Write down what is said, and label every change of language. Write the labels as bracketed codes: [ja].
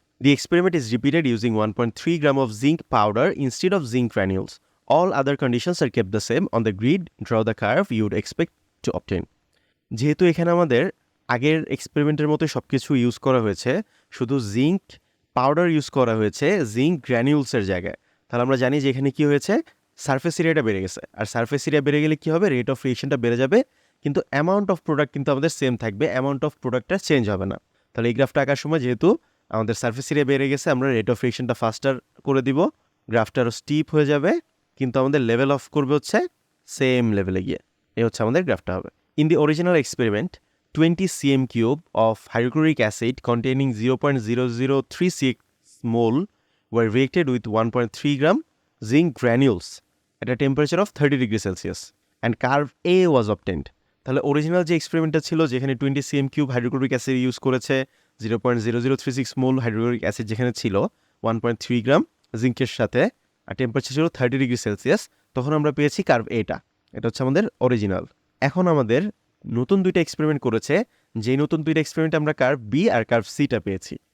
[en] The experiment is repeated using 1.3 gram of zinc powder instead of zinc granules. All other conditions are kept the same. On the grid, draw the curve you would expect to obtain. [bn] যেহেতু এখানে আমাদের আগের এক্সপেরিমেন্টের মতো সব কিছু use করা হয়েছে, শুধু জিঙ্ক পাউডার ইউজ করা হয়েছে জিঙ্ক গ্র্যানিউলসের জায়গায়, তাহলে আমরা জানি যে এখানে কী হয়েছে, সারফেস এরিয়াটা বেড়ে গেছে। আর সারফেস এরিয়া বেড়ে গেলে কী হবে, রেট অফ রিয়েকশনটা বেড়ে যাবে, কিন্তু অ্যামাউন্ট অফ প্রোডাক্ট কিন্তু আমাদের সেম থাকবে, অ্যামাউন্ট অফ প্রোডাক্টটা চেঞ্জ হবে না। তাহলে এই গ্রাফটা আঁকার সময় যেহেতু আমাদের সারফেস এরিয়া বেড়ে গেছে, আমরা রেট অফ রিয়েকশনটা ফাস্টার করে দিব, গ্রাফটা আরও স্টিপ হয়ে যাবে, কিন্তু আমাদের লেভেল অফ করবে হচ্ছে সেম লেভেলে গিয়ে। এই হচ্ছে আমাদের গ্রাফটা হবে। [en] In the original experiment, 20 cm cube of hydrochloric acid containing 0.0036 mole were reacted with 1.3 gram zinc granules at a temperature of 30 degrees Celsius and curve A was obtained. [bn] তাহলে অরিজিনাল যে এক্সপেরিমেন্টটা ছিল, যেখানে 20 cm cube hydrochloric acid use করেছে, 0.0036 মোল hydrochloric acid যেখানে ছিল 1.3 গ্রাম জিঙ্কের সাথে, আর temperature ছিল 30 ডিগ্রি সেলসিয়াস, তখন আমরা পেয়েছি কার্ভ এটা। এটা হচ্ছে আমাদের অরিজিনাল। এখন আমাদের নতুন দুইটা এক্সপেরিমেন্ট করেছে, যেই নতুন দুইটা এক্সপেরিমেন্টে আমরা কার্ভ বি আর কার্ভ সিটা পেয়েছি।